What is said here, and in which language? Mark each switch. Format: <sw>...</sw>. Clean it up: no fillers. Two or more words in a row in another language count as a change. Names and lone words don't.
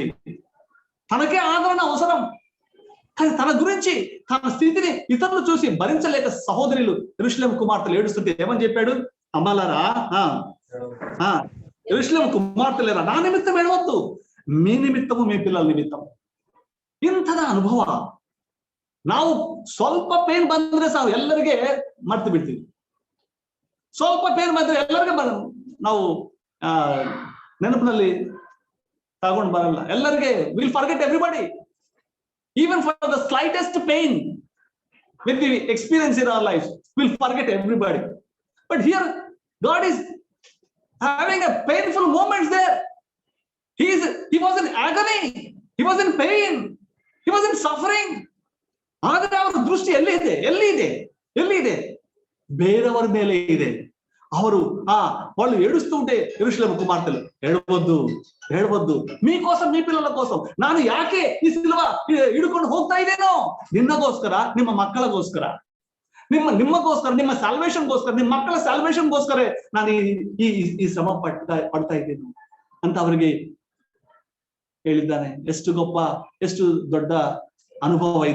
<te>తనకే ఆదరణ అవసరం. కానీ తన గురించి, తన స్థితిని ఇతరులు చూసి భరించలేక సహోదరులు యెరూషలేము కుమార్తెలు ఏడుస్తుంటే ఏమని చెప్పాడు? అమ్మలారా, యెరూషలేము కుమార్తెలేరా, నా నిమిత్తం ఏడవద్దు, మీ నిಮಿತ್ತము మీ పిల్లల ನಿಮಿತ್ತಂ.</te> <kn>ಇಂಥದ ಅನುಭವ ನಾವು ಸ್ವಲ್ಪ ಪೇನ್ ಬಂದ್ರೆ ಸಾವು ಎಲ್ಲರಿಗೆ ಮರ್ತು ಬಿಡ್ತೀವಿ. ಸ್ವಲ್ಪ ಪೇನ್ ಬಂದ್ರೆ ಎಲ್ಲರಿಗೆ ನಾವು ನೆನಪಿನಲ್ಲಿ ತಗೊಂಡು ಬರಲ್ಲ.</kn> <en>ಎಲ್ಲರಿಗೆ will forget everybody, even for the slightest pain with the experience in our lives, we'll forget everybody. But here God is having a painful moments there. He was in agony, he was in pain, he was in suffering.</en> <kn>ಆದರೆ ಅವರ ದೃಷ್ಟಿ ಎಲ್ಲಿದೆ? ಬೇರೆಯವರ ಮೇಲೆ ಇದೆ.</kn> <te>వాళ్ళు ఏడుస్తూ ఉంటే యెరూషలేము కుమార్తెలు ఏడవద్దు, మీకోసం, మీ పిల్లల కోసం</te> <kn>ನಾನು ಯಾಕೆ ಈ ಸಿಲುವ ಹಿಡ್ಕೊಂಡು ಹೋಗ್ತಾ ಇದ್ದೇನೋ? ನಿನ್ನಗೋಸ್ಕರ, ನಿಮ್ಮ ಮಕ್ಕಳಗೋಸ್ಕರ, ನಿಮ್ಮಗೋಸ್ಕರ, ನಿಮ್ಮ ಸಾಲ್ವೇಷನ್ಗೋಸ್ಕರ, ನಿಮ್ಮ ಮಕ್ಕಳ ಸಾಲ್ವೇಷನ್ಗೋಸ್ಕರ ನಾನು ಈ ಶ್ರಮ ಪಡ್ತಾ ಇದ್ದೇನೆ ಅಂತ ಅವರಿಗೆ ಹೇಳಿದ್ದಾನೆ. ಎಷ್ಟು ಗొప్ప, ಎಷ್ಟು ದೊಡ್ಡ ಅನುಭವ ಇದು.</kn>